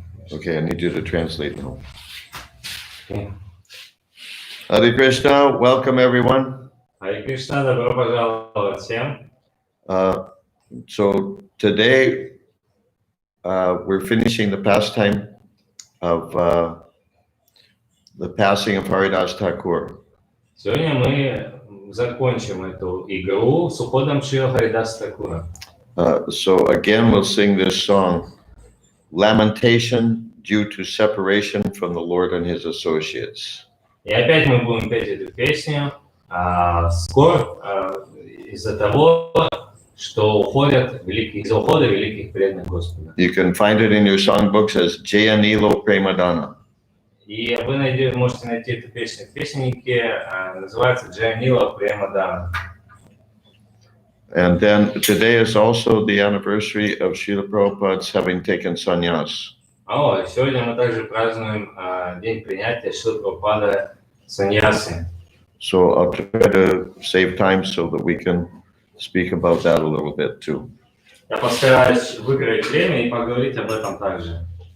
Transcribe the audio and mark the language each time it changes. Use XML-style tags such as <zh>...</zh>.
<en>Okay, I need you to translate now. Okay. Hare Krishna, welcome everyone.</en> <ru>Hare Krishna, добро пожаловать всем.</ru> <en>So today we're finishing the pastime of the passing of Haridas Thakur.</en> <ru>Сегодня мы закончим эту игру с уходом Шрила Харидаса Такура.</ru> <en>So again we'll sing this song, Lamentation Due to Separation from the Lord and His Associates.</en> <ru>И опять мы будем петь эту песню скорбь из-за того, что из-за ухода великих преданных Господа.</ru> <en>You can find it in your songbooks as Jayanilo Premadana.</en> <ru>И вы можете найти эту песню в песеннике, называется Джайанила Премадана.</ru> <en>And then today is also the anniversary of Srila Prabhupada's having taken sannyas.</en> <ru>Сегодня мы также празднуем день принятия Шрилы Прабхупады саньясы.</ru> <en>So I'll try to save time so that we can speak about that a little bit too.</en> <ru>Я постараюсь выиграть время и поговорить об этом также.</ru>